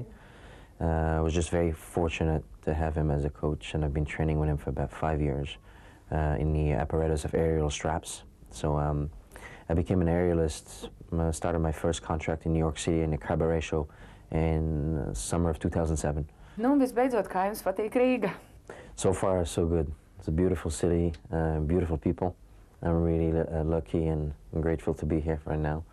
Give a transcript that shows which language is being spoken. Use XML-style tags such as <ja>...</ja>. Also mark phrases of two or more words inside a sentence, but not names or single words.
<en>I was just very fortunate to have him as a coach, and I've been training with him for about 5 years in the apparatus of aerial straps. So I became an aerialist, started my first contract in New York City in a cabaret show in summer of 2007.</en> <lv>Nu, un visbeidzot, kā jums patīk Rīga?</lv> <en>So far, so good. It's a beautiful city, beautiful people. I'm really lucky and grateful to be here right now.</en>